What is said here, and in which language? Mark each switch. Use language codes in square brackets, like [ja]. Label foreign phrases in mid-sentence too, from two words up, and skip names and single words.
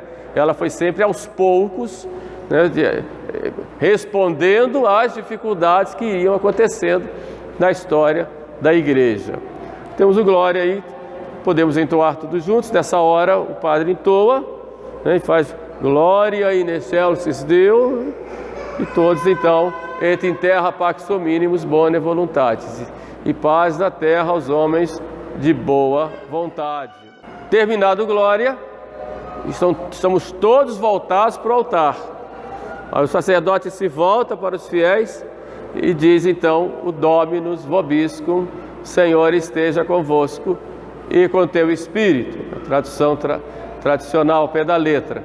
[pt] Ela foi sempre aos poucos, né, respondendo às dificuldades que iam acontecendo na história da igreja. Temos o glória aí, podemos entoar todos juntos. Nessa hora o padre entoa, né, e faz [la] glória in excelsis Deo, [pt] e todos então [la] et in terra pax hominibus bonae voluntatis, [pt] e paz na terra aos homens de boa vontade. Terminado glória, estamos todos voltados para o altar. Aí o sacerdote se volta para os fiéis e diz então o [la] Dominus vobiscum, [pt] Senhor esteja convosco e com teu espírito, a tradução tradicional ao pé da letra.